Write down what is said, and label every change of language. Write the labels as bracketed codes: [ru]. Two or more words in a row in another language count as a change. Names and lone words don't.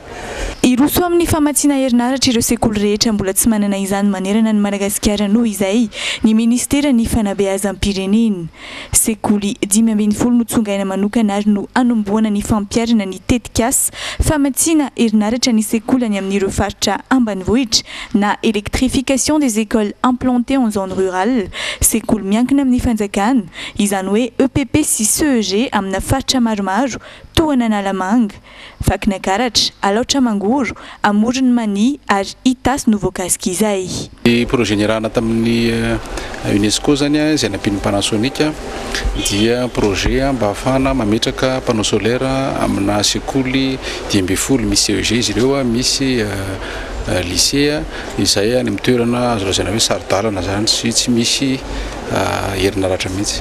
[mg] Iroso amin'ny famatsiana herinaratra ireo sekoly rehetra mbola tsy manana izany manerana ny Madagasikara noho izay ny ministera ny fanabeazam-pirenena. Sekoly 5 no tsongaina manokana ary no anomboana ny fampiarana ny tetikasa famatsiana herinaratra ny sekoly any amin'ireo faritra ambanivohitra na [fr] électrification des écoles implantées en zone rurale. [mg] Sekoly miankina amin'ny fanjakana izany hoe EPP sy CEG amina faritra maromaro toa Analamanga, Vakinakaratra, Alaotra Mangoro, Amorony Mani ary Itasy no voakasika izay. Ny projet nirahana tamin'ny UNESCO zany izay nampian'ny Panasonic dia projet mba ahafahana mametraka [fr] panneau solaire [mg] amina sekoly 12 misy CEG izy ireo misy lycée izay any amin'ny toerana azo lazaina hoe sarodalana zany tsy misy herinaratra mihitsy.